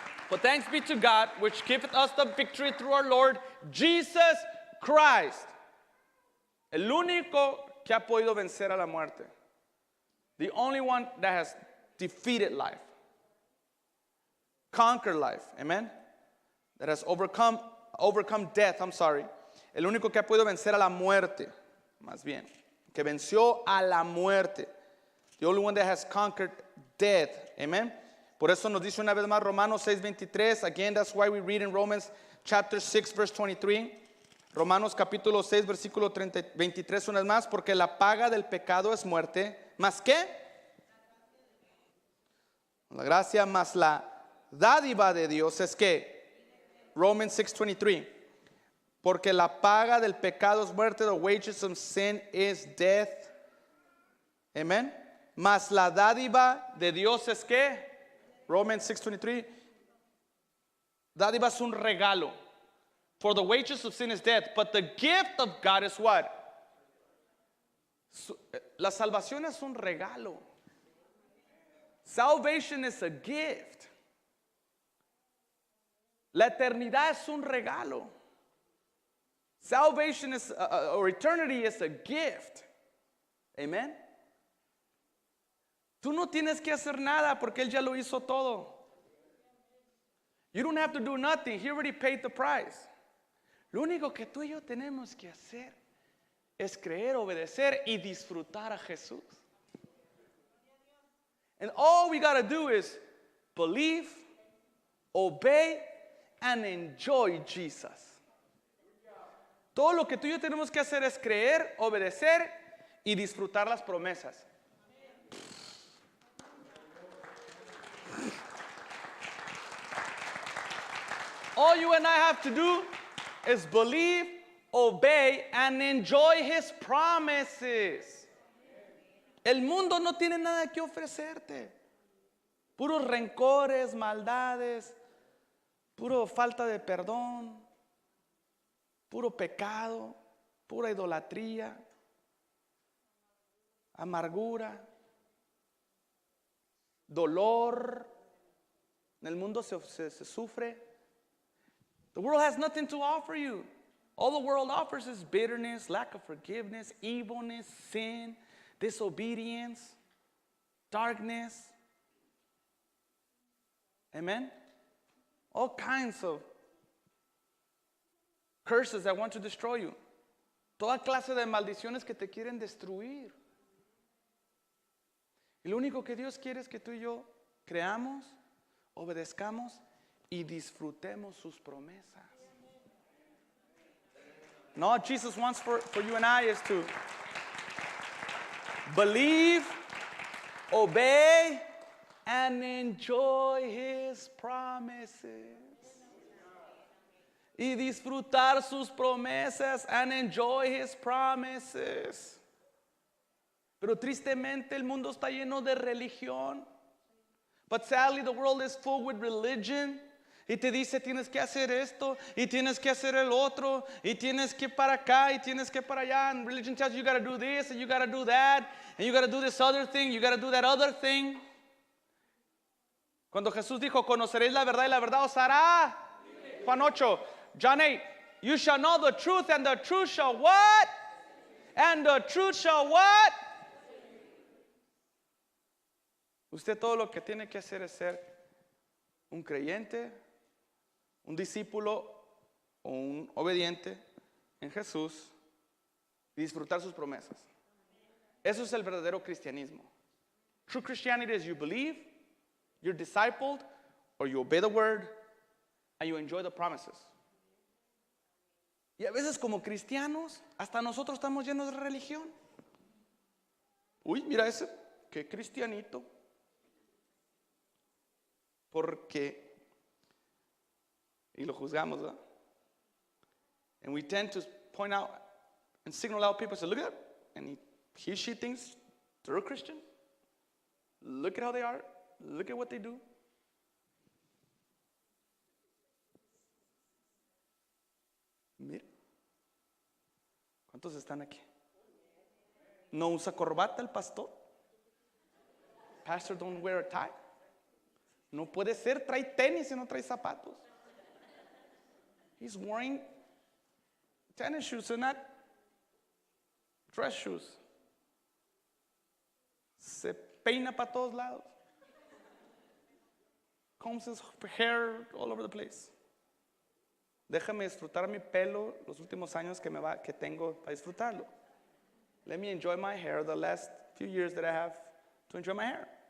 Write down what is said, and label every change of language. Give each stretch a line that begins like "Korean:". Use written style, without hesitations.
English: But thanks be to God, which giveth us the victory through our Lord Jesus Christ.
Spanish: El único que ha podido vencer a la muerte.
English: The only one that has defeated life. Conquered life. Amen. That has overcome death,
Spanish: El único que ha podido vencer a la muerte, más bien, que venció a la muerte.
English: The only one that has conquered death. Amen.
Spanish: Por eso nos dice una vez más Romanos 6:23.
English: Again, that's why we read in Romans chapter 6 verse 23.
Spanish: Romanos capítulo 6 versículo 23 una vez más, porque la paga del pecado es muerte, ¿más qué? La gracia más la dádiva de Dios es que Romans 6:23. Porque la paga del pecado es muerte,
English: the wages of sin is death.
Spanish: Amen. Mas la dádiva de Dios es que, Romans 6:23, dádiva es un regalo.
English: For the wages of sin is death, but the gift of God is what?
Spanish: La salvación es un regalo.
English: Salvation is a gift.
Spanish: La eternidad es un regalo.
English: Salvation is, or eternity is a gift. Amen.
Spanish: Tú no tienes que hacer nada porque Él ya lo hizo todo.
English: You don't have to do nothing. He already paid the price.
Spanish: Lo único que tú y yo tenemos que hacer es creer, obedecer y disfrutar a Jesús.
English: And all we got to do is believe, obey, and enjoy Jesus.
Spanish: Todo lo que tú y yo tenemos que hacer es creer, obedecer y disfrutar las promesas.
English: All you and I have to do is believe, obey, and enjoy His promises.
Spanish: El mundo no tiene nada que ofrecerte. Puros rencores, maldades, puro falta de perdón, puro pecado, pura idolatría, amargura, dolor. En el mundo se sufre.
English: The world has nothing to offer you. All the world offers is bitterness, lack of forgiveness, evilness, sin, disobedience, darkness. Amen? All kinds of curses that want to destroy you.
Spanish: Toda clase de maldiciones que te quieren destruir. Y lo único que Dios quiere es que tú y yo creamos, obedezcamos y disfrutemos sus promesas.
English: No, what Jesus wants for you and I is to believe, obey, and enjoy His promises.
Spanish: Y disfrutar sus promesas
English: and enjoy His promises.
Spanish: Pero tristemente el mundo está lleno de religión.
English: But sadly the world is full with religion.
Spanish: Y te dice tienes que hacer esto y tienes que hacer el otro y tienes que para acá y tienes que para allá.
English: And religion tells you you got to do this and you got to do that and you got to do this other thing, you got to do that other thing.
Spanish: Cuando Jesús dijo, conoceréis la verdad y la verdad os hará.
English: Juan 8, John 8, you shall know the truth and the truth shall what? And the truth shall what?
Spanish: Usted todo lo que tiene que hacer es ser un creyente, un discípulo o un obediente en Jesús y disfrutar sus promesas. Eso es el verdadero cristianismo.
English: True Christianity is you believe, you're discipled, or you obey the word, and you enjoy the promises.
Spanish: Y a veces como cristianos, hasta nosotros estamos llenos de religión. Uy, mira ese, qué cristianito. Porque, y lo juzgamos, ¿verdad?
English: And we tend to point out and signal out people, say, look at that. And she thinks they're a Christian. Look at how they are. Look at what they do.
Spanish: Mira. ¿Cuántos están aquí? ¿No usa corbata el pastor?
English: Pastor don't wear a tie.
Spanish: No puede ser, trae tenis y no trae zapatos.
English: He's wearing tennis shoes and not dress shoes.
Spanish: Se peina para todos lados.
English: Combs his hair all over the place.
Spanish: Déjame disfrutar mi pelo los últimos años que tengo para disfrutarlo.
English: Let me enjoy my hair the last few years that I have to enjoy my hair.